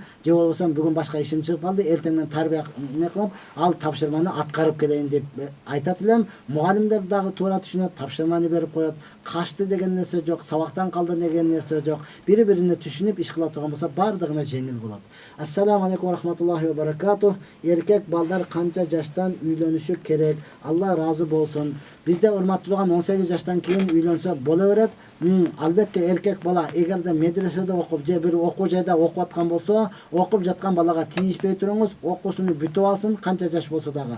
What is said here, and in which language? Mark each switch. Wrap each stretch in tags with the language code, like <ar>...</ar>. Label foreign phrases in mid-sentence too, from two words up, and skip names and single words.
<ky>Же болбосо бүгүн башка ишим чыгып калды, эртең мен тарбия не кылып, ал тапшырманы аткарып келейин деп айтат элем. Мугалимдер дагы туура түшүнөт, тапшырманы берип коет. Качты деген нерсе жок, сабактан калды деген нерсе жок. Бири-бирине түшүнүп иш кыла турган болсо, бардыгына жеңил болот.</ky> <ar>السلام عليكم ورحمة الله وبركاته.</ar> <ky>Эркек балдар канча жаштан үйлөнүшү керек? Алла разы болсун. Бизде урматтуулган 18 жаштан кийин үйлөнсө боло берет. Албетте эркек бала эгерде медреседе окуп же бир окуу жайда окуп аткан болсо, окуп жаткан балага тийишпей туруңуз, окуусуну бүтүп алсын, канча жаш болсо дагы.</ky>